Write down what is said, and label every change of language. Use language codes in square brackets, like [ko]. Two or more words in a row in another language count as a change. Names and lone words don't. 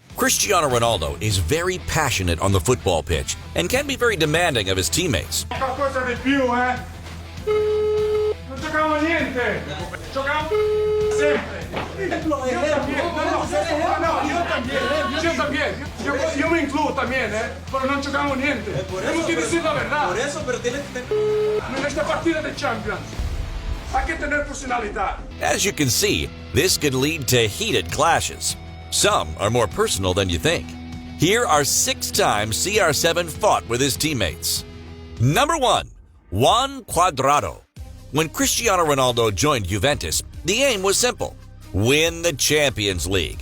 [en] Cristiano Ronaldo is very passionate on the football pitch and can be very demanding of his teammates. [it] Qualcosa di più, eh? Non giocavamo niente! Giocavamo sempre! [es] Yo me incluyo también, pero no jugamos niente. Tenemos que decir la verdad. Por eso, pero tienes que tener... En esta partida de Champions, hay que tener personalidad. [en] As you can see, this could lead to heated clashes. Some are more personal than you think. Here are 6 times CR7 fought with his teammates. Number 1. Juan Cuadrado. When Cristiano Ronaldo joined Juventus, the aim was simple: win the Champions League.